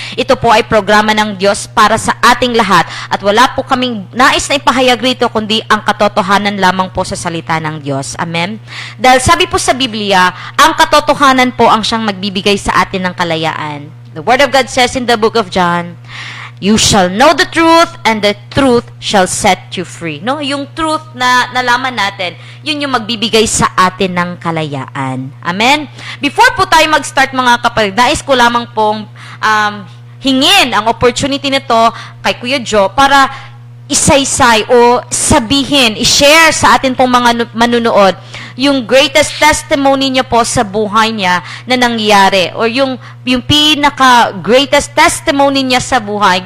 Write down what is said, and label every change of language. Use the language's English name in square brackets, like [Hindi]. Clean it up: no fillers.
[Filipino] Ito po ay programa ng Diyos para sa ating lahat at wala po kaming nais na ipahayag rito kundi ang katotohanan lamang po sa salita ng Diyos. Amen? Dahil sabi po sa Biblia, ang katotohanan po ang siyang magbibigay sa atin ng kalayaan. [English] The Word of God says in the book of John, you shall know the truth and the truth shall set you free. [Filipino] No, yung truth na nalaman natin, yun yung magbibigay sa atin ng kalayaan. Amen. Before po tayo mag-start mga kapatid, nais ko lamang pong hingin ang opportunity nito kay Kuya Jo para isaysay o sabihin, i-share sa atin pong mga manunood yung greatest testimony niya po sa buhay niya na nangyari or yung pinaka-greatest testimony niya sa buhay.